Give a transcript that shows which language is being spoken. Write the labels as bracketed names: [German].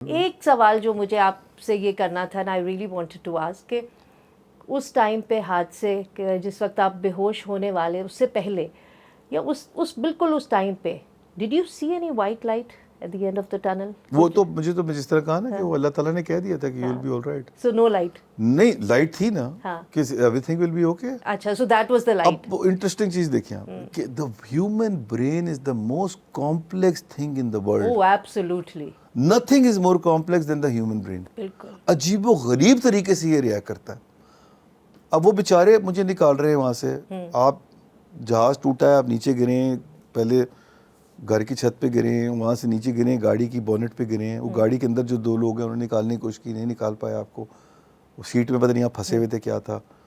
[Urdu] ایک سوال جو مجھے آپ سے یہ کرنا تھا نا, [English] I really wanted to ask [Urdu] کہ اس ٹائم پہ حادثے کہ جس وقت آپ بے ہوش ہونے والے اس سے پہلے یا اس بالکل اس ٹائم پہ [English] Did you see any white light at the end of the tunnel? [Urdu] وہ تو مجھے تو جس طرح کہا نا کہ وہ اللہ تعالیٰ نے کہہ دیا تھا کہ [English] You will be all right. So no light? [Urdu] نہیں, لائٹ تھی نا کہ [English] Everything will be okay. اچھا, so that was the light. [Urdu] اب انٹرسٹنگ چیز دیکھیں آپ کہ [English] The human brain is the most complex thing in the world. Oh absolutely. Nothing is more complex than the human brain. [Urdu] بالکل عجیب و غریب طریقے سے یہ ریا کرتا ہے. اب وہ بیچارے مجھے نکال رہے ہیں وہاں سے, آپ جہاز ٹوٹا ہے, آپ نیچے گرے ہیں, پہلے گھر کی چھت پہ گرے ہیں, وہاں سے نیچے گرے ہیں, گاڑی کی بونٹ پہ گرے ہیں, وہ گاڑی کے اندر جو 2 لوگ ہیں انہوں نے نکالنے کی کوشش کی, نہیں نکال پایا آپ کو, وہ سیٹ میں پتہ نہیں آپ پھنسے ہوئے تھے کیا تھا.